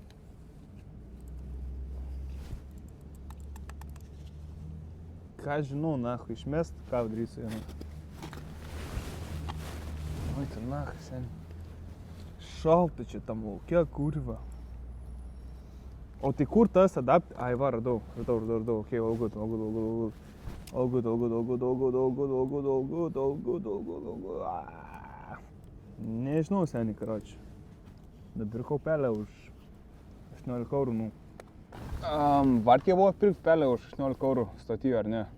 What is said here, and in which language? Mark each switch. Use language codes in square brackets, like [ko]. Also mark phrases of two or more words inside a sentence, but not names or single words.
[lt] Ką žinau, išmest, ką darysiu, Oi, tai seniai. Šalta čia tam laukia, kurva. O tai kur tas Ai, va, radau. [en] Okay, all good. [lt] Nežinau, seniai, karočiui. Nupirkau pelę už 18 eurų, Varkė buvo pirkti pelę už 18 eurų stotyje, ar ne?